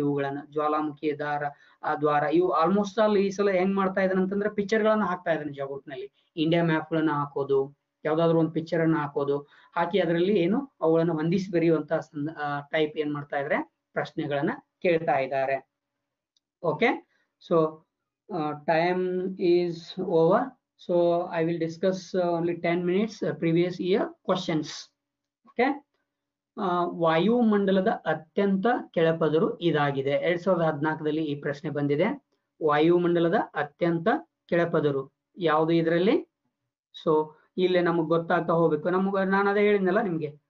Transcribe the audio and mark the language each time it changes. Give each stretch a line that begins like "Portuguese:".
Kannada: ಇವುಗಳನ್ನ ಜ್ವಾಲಾಮುಖಿಯ ದ್ವಾರ ಇವು ಆಲ್ಮೋಸ್ಟ್ ಆಲ್ ಈ ಸಲ ಹೆಂಗ್ ಮಾಡ್ತಾ ಇದ್ದಾನೆ ಅಂತಂದ್ರೆ ಪಿಕ್ಚರ್ ಗಳನ್ನ ಹಾಕ್ತಾ ಇದ್ದಾನೆ ಜಗತ್ನಲ್ಲಿ. ಇಂಡಿಯಾ ಮ್ಯಾಪ್ ಗಳನ್ನ ಹಾಕೋದು, ಯಾವ್ದಾದ್ರು ಒಂದು ಪಿಕ್ಚರ್ ಅನ್ನ ಹಾಕೋದು, ಹಾಕಿ ಅದರಲ್ಲಿ ಏನು ಅವುಗಳನ್ನ ಹೊಂದಿಸಿ ಬರೆಯುವಂತ ಟೈಪ್ ಏನ್ ಮಾಡ್ತಾ ಇದ್ರೆ ಪ್ರಶ್ನೆಗಳನ್ನ ಕೇಳ್ತಾ ಇದ್ದಾರೆ.
English: Okay, so time is over, so I will discuss only 10 minutes previous year questions.
Kannada: Okay, ವಾಯುಮಂಡಲದ ಅತ್ಯಂತ ಕೆಳಪದರು ಇದಾಗಿದೆ. 2014ರಲ್ಲಿ ಈ ಪ್ರಶ್ನೆ ಬಂದಿದೆ. ವಾಯುಮಂಡಲದ ಅತ್ಯಂತ ಕೆಳಪದರು ಯಾವುದು ಇದರಲ್ಲಿ? ಸೊ ಇಲ್ಲಿ ನಮಗ್ ಗೊತ್ತಾಗ್ತಾ ಹೋಗ್ಬೇಕು. ನಾನು ಅದೇ ಹೇಳಿದ್ನಲ್ಲ ನಿಮ್ಗೆ.